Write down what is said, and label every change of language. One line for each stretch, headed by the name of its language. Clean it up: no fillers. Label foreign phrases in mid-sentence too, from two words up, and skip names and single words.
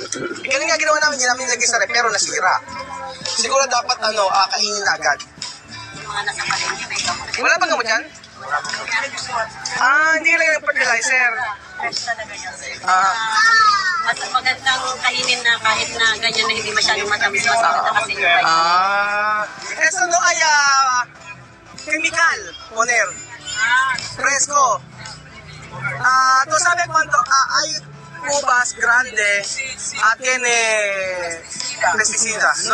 Filipino: Ganun nga ginawa namin, hindi namin nilagay sa rep, pero nasira. Siguro dapat kainin na agad. Mga nasa palengke, may gamot. Wala bang gamot yan? Hindi ka lang ng fertilizer. Fresh talaga yan. Ah. Mas magandang kainin na kahit na ganyan na hindi masyadong matamis. Mas maganda kasi yung kainin.
Spanish: Eso no ay chemical, poner. Fresco. Tu sabe cuánto hay uvas grandes tiene pesticida. No